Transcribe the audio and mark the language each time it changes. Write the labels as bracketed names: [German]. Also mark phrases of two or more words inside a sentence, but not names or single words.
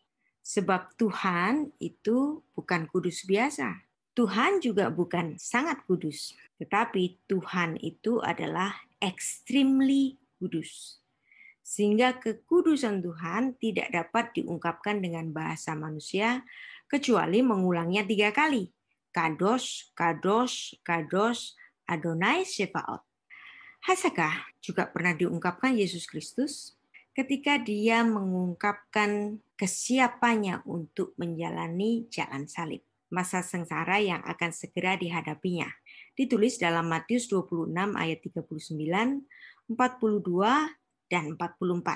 [Indonesian] Sebab Tuhan itu bukan kudus biasa. Tuhan juga bukan sangat kudus. Tetapi Tuhan itu adalah extremely kudus. Sehingga kekudusan Tuhan tidak dapat diungkapkan dengan bahasa manusia kecuali mengulangnya 3 kali. [Hebrew] קדוש, קדוש, קדוש, אדוני צבאות. [Indonesian] Hasakah juga pernah diungkapkan Yesus Kristus ketika dia mengungkapkan kesiapannya untuk menjalani jalan salib, masa sengsara yang akan segera dihadapinya. Ditulis dalam Matius 26 ayat 39, 42, dan 44.